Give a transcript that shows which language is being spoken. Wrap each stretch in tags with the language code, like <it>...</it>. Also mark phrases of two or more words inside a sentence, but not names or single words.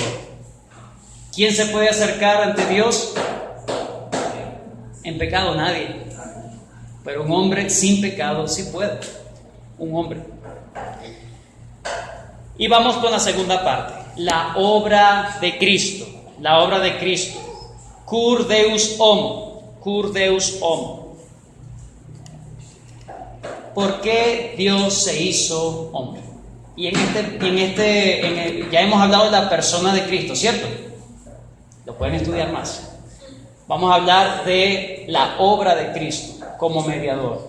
<es>¿Quién se puede acercar ante Dios? En pecado nadie. Pero un hombre sin pecado sí puede. Un hombre. Y vamos con la segunda parte, la obra de Cristo. La obra de Cristo.</es> <la>Cur Deus homo. Cur Deus homo.</la> <es>¿Por qué Dios se hizo hombre? Y ya hemos hablado de la persona de Cristo, ¿cierto? Lo pueden estudiar más. Vamos a hablar de la obra de Cristo como mediador.</es>